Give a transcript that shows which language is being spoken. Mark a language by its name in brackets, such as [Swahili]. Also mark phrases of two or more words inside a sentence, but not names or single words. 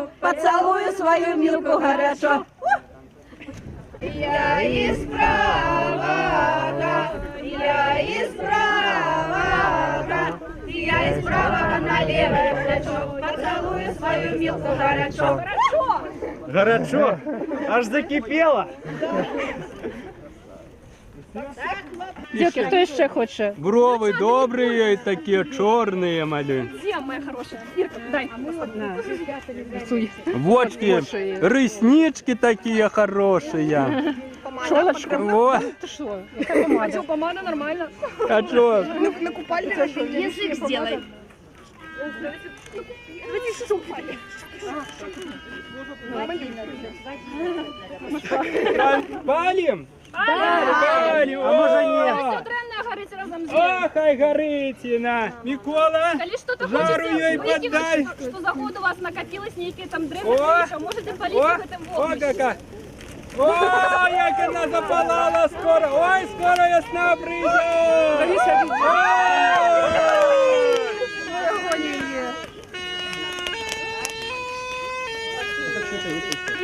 [Russian] Поцелую свою милку горячо. Я из правого, я из правого, я из правого на левое плечо. Поцелую свою милку горячо. Горячо, аж закипело. [Ukrainian] Дівки, хто ще хоче? Брови добрі, такі чорні, малюнь. [Russian] Где моя хорошая? Ирка, дай. [Ukrainian] Вочки, реснички такі хороші. Шолочка? Во. Ти що? Яка помада? Помада нормально. А що? [Russian] Язык сделай. [Ukrainian] Палім? А Палім. може ні? Древная горить разом с О, хай горить, на. Микола, [Russian] Коли что-то [Ukrainian] жару їй хочете подай. [Russian] выкинуть, что за год у вас накопилось некие там О, древние, можете полить О, в этом о, [Ukrainian] вогнище. яка. О, як вона запалала скоро. Ой, скоро ясна прийде. Ой.